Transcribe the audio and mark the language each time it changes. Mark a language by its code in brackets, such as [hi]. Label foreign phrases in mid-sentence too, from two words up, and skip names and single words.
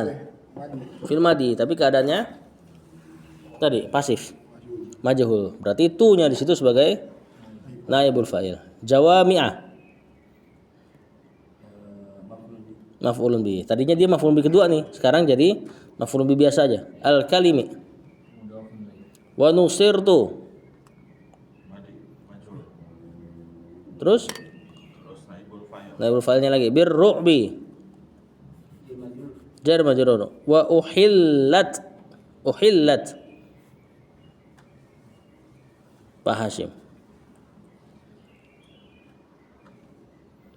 [ar] في الماضي, [id] tapi keadaannya tadi pasif. Majhul. Berarti itunya di situ sebagai [ar] نائب الفاعل. جوامعه. مفعول به. [id] Tadinya dia [ar] مفعول به [id] kedua nih, sekarang jadi [ar] مفعول به [id] biasa aja. [ar] الكلم. ونصرت. [id] Terus naibul fa'ilnya lagi [ar] بالرعب. جار مجرور. وأحلت. [id] Pak Hashim.